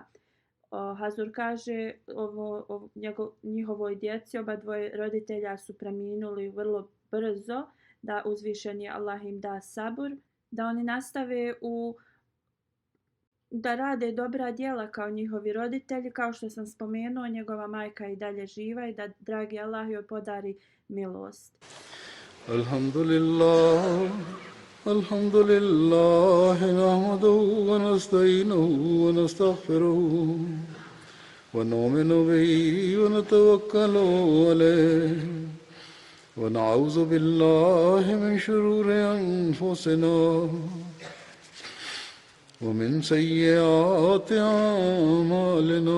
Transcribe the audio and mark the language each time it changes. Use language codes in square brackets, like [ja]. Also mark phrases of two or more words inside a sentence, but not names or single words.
[bs] Hazur kaže, njihovoj djeci, oba dvoje roditelja su preminuli vrlo brzo, da uzvišeni Allah im da sabur, da oni nastave da rade dobra djela kao njihovi roditelji. Kao što sam spomenuo, njegova majka je i dalje živa i da dragi Allah joj podari milost. [ar] الحمد لله، نحمده ونستعينه ونستغفره ونؤمن به ونتوكل عليه ونعوذ بالله من شرور أنفسنا ومن سيئات أعمالنا.